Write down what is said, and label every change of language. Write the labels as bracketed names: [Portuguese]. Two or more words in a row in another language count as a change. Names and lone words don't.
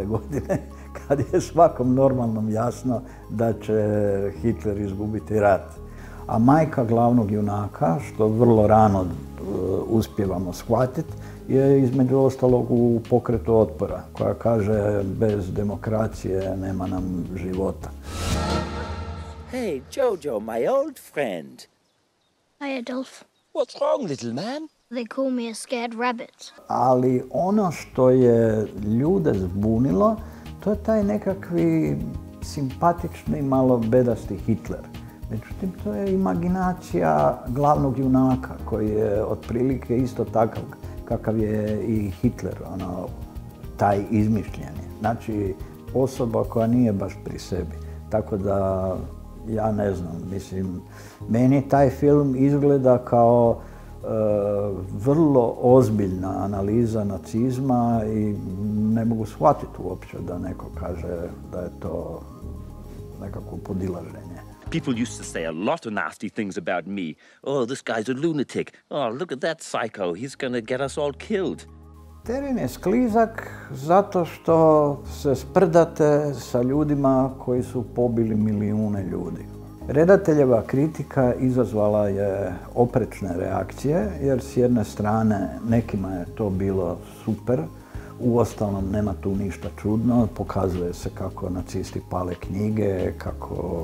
[Croatian] godine, kad je svakom normalnom jasno da će Hitler izgubiti rat. A majka glavnog junaka, što vrlo rano uspijevamo shvatiti, je između ostalog u pokretu otpora, koja kaže bez demokracije nema nam života. [English] Hey, Jojo, my old friend. Hi, Adolf. What's wrong, little man? They call me a scared rabbit. [Croatian] Ali ono što je ljude zbunilo, to je taj nekakvi simpatični, malo bedasti Hitler. Međutim, to je imaginacija glavnog junaka koji je otprilike isto takav kakav je i Hitler, taj izmišljeni. Znači, osoba koja nije baš pri sebi. Tako da, ja ne znam, mislim, meni taj film izgleda kao vrlo ozbiljna analiza nacizma i ne mogu shvatiti uopće da neko kaže da je to nekako podilaženje. [English] People used to say a lot of nasty things about me. Oh, this guy's a lunatic. Oh, look at that psycho. He's gonna get us all killed. [Croatian] Teren je sklizak zato što se sprdate sa ljudima koji su pobili milijune ljudi. Redateljeva kritika izazvala je oprečne reakcije, jer s jedne strane nekima je to bilo super, uostalom nema tu ništa čudno, pokazuje se kako nacisti pale knjige, kako